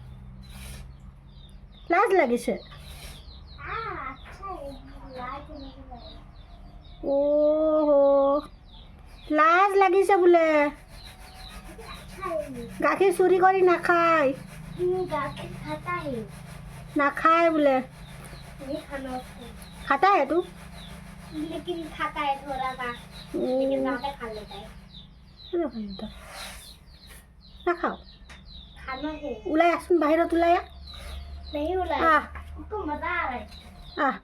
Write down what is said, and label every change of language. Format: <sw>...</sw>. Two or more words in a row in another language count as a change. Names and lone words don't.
<as>লাজ লাগিছে? লাজ লাগিছে বোলে। গাখীৰ চুৰি কৰি নাখায়, নাখায় বোলে।</as> <hi>खाता है तू? लेकिन खाता है थोड़ा सा, लेकिन ज्यादा खा लेता है। ना खाओ, खाना है।</hi> <as>ওলাই আহক বাহিৰ ওলাই আহ।</as> <hi>नहीं उलाया, उसको मजा आ रहा है।</hi>